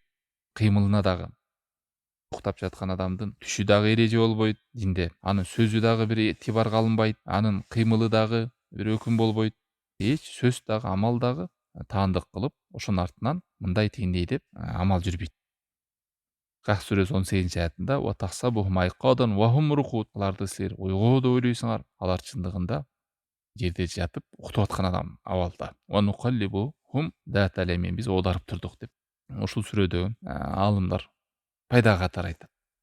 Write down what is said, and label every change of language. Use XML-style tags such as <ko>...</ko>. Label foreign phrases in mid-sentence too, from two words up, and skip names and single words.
<ky>Кыймылына дагы уктап жаткан адамдын түшү дагы эреже болбойт динде. Анын сөзү дагы бир этибарга алынбайт. Анын кыймылы дагы бир өкүм болбойт. Эч сөз дагы, амал дагы таандык кылып, ошонун артынан мындай тигиндей деп амал жүрбөйт. Кахф сүрөсү 18 аятында</ky> <ar>وتحسبهم أيقاظا وهم رقود.</ar> <ky>Аларды силер ойгоо деп ойлойсуңар, алар чындыгында жерде жатып уктап аткан адам абалда.</ky> <ar>ونقلبهم ذات اليمين,</ar> <ky>биз оодарып турдук деп. Ушул сүрөдө алымдар пайдага катары айтат.</ky>